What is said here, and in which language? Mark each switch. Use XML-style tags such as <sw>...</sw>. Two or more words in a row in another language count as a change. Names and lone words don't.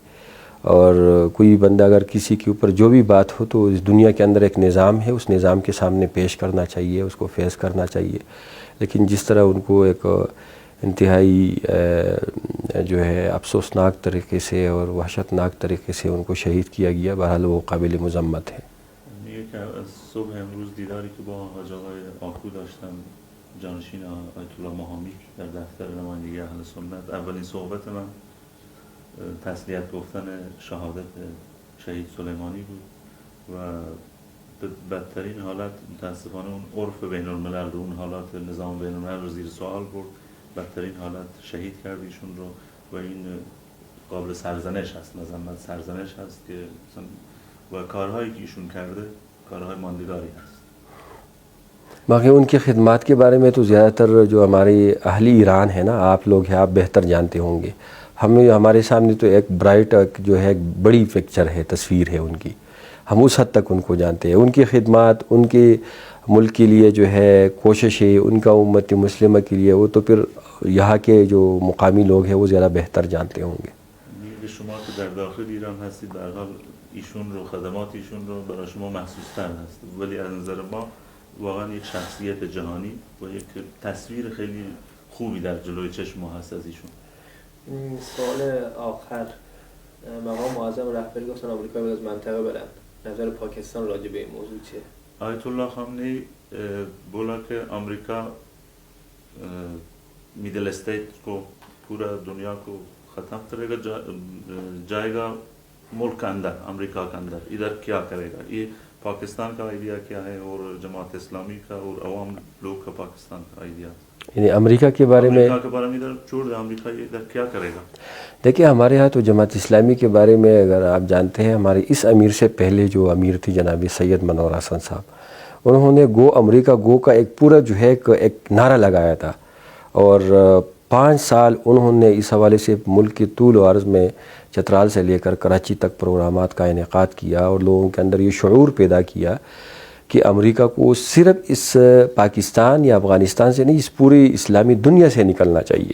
<ur>اور کوئی بندہ اگر کسی کے اوپر جو بھی بات ہو تو اس دنیا کے اندر ایک نظام ہے، اس نظام کے سامنے پیش کرنا چاہیے، اس کو فیس کرنا چاہیے. لیکن جس طرح ان کو ایک انتہائی جو ہے افسوسناک طریقے سے اور وحشتناک طریقے سے ان کو شہید کیا گیا، بہرحال وہ قابل مذمت ہے.</ur> <fa>صبح امروز دیداری که با حاج آقای آکو داشتم، جانشین آیت الله ماهامی در دفتر نمایندگی اهل سنت، اولین صحبت من تسلیت گفتن شهادت شهید سلیمانی بود و به بدترین حالت متاسفانه اون عرف بین الملل رو، اون حالات نظام بین الملل رو زیر سوال برد، بدترین حالت شهید کرد ایشون رو و این قابل سرزنش هست، مذمت سرزنش هست که و کارهایی که ایشون کرده کارهای ماندگاری هست.</fa> <ur>باقی ان کی خدمات کے بارے میں تو زیادہ تر جو ہمارے اہل ایران ہیں نا، آپ لوگ ہیں، آپ بہتر جانتے ہوں گے. ہمارے سامنے تو ایک برائٹ جو ہے ایک بڑی پکچر ہے، تصویر ہے ان کی، ہم اس حد تک ان کو جانتے ہیں. ان کی خدمات، ان کے ملک کے لیے جو ہے کوششیں، ان کا امت مسلمہ کے لیے، وہ تو پھر یہاں کے جو مقامی لوگ ہیں وہ زیادہ بہتر جانتے ہوں گے.</ur> <fa>شما که در داخل ایران هستید در حال ایشون رو، خدمات ایشون رو برای شما محسوس تر هست، ولی از نظر ما واقعا یک شخصیت جهانی و یک تصویر خیلی خوبی در جلوی چشم ما هست از ایشون. سوال آخر، مقام معظم رهبری گفتن آمریکا باید از منطقه برن، نظر پاکستان راجع به این موضوع چیه؟</fa> <ur>آیت الله خامنه‌ای بولا کہ امریکہ</ur> <en>middle state</en> <ur>کو، پورا دنیا کو ختم کرے گا، جائے گا ملک کے اندر، امریکہ کے اندر، ادھر کیا کرے گا? یہ پاکستان کا آئیڈیا کیا ہے اور جماعت اسلامی کا اور عوام لوگ کا پاکستان کا آئیڈیا? یعنی امریکہ کے بارے میں ادھر چھوڑ دیں، امریکہ ادھر کیا کرے گا؟ دیکھیے ہمارے ہاں تو جماعت اسلامی کے بارے میں اگر آپ جانتے ہیں، ہمارے اس امیر سے پہلے جو امیر تھی جناب سید منور حسن صاحب، انہوں نے</ur> <en>go America go</en> <ur>کا ایک پورا جو ہے ایک نعرہ لگایا تھا، اور 5 سال انہوں نے اس حوالے سے ملک کے طول و عرض میں چترال سے لے کر کراچی تک پروگرامات کا انعقاد کیا اور لوگوں کے اندر یہ شعور پیدا کیا کہ امریکہ کو صرف اس پاکستان یا افغانستان سے نہیں، اس پوری اسلامی دنیا سے نکلنا چاہیے.</ur>